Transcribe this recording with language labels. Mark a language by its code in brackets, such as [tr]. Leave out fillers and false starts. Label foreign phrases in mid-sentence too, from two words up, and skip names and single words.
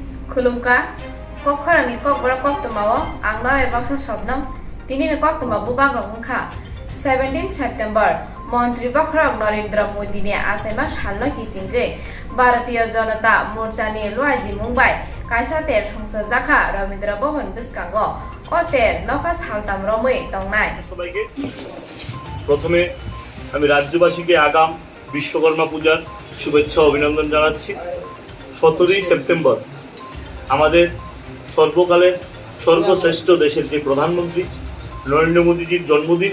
[trp] खुलुमका कखरानि ककबरा कक्तमाओ आंना एबाक्सा सबनाम दिनैनि कक्तमा बुबाग्रा मुखा 17 सेप्टेम्बर मन्त्री बखरक नरेन्द्र मोदीनि आसामा सालनो किथिंगै भारतीय जनता मोर्चानि लुआजि मुंबाइ कायसा तेर संसद जाखा रवीन्द्र भवन बिस्कांगो अतेर नखा सालताम रमै तंनाय [bn] সবাইকে প্রথমে আমি রাজ্যবাসীকে আগাম বিশ্বকর্মা পূজার শুভেচ্ছা অভিনন্দন জানাচ্ছি। 17 সেপ্টেম্বর আমাদের সর্বকালের সর্বশ্রেষ্ঠ দেশের যে প্রধানমন্ত্রী নরেন্দ্র মোদীজির জন্মদিন।